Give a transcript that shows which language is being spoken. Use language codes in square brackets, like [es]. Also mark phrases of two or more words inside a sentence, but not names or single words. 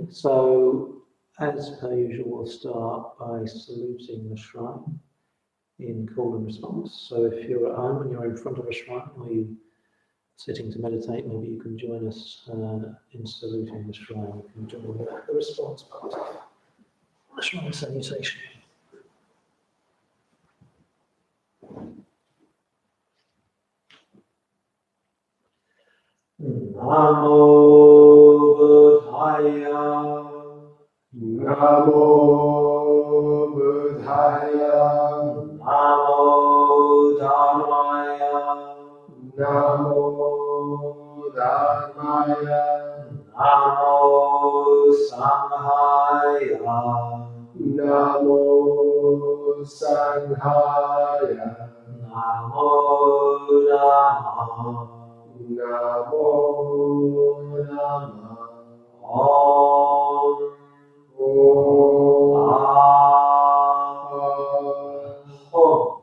[en] So, as per usual, we'll start by saluting the shrine in call and response. So if you're at home and you're in front of a shrine or you sitting to meditate, maybe you can join us in saluting the shrine. You can join the response part of the shrine salutation. [pi] Namo Buddhaya. Namo Buddhaya. Namo Dharmaya. Namo Dharmaya. Namo Sanghaya. Namo Sanghaya. Namo Namah. Namo Namah. Om. Om. Om.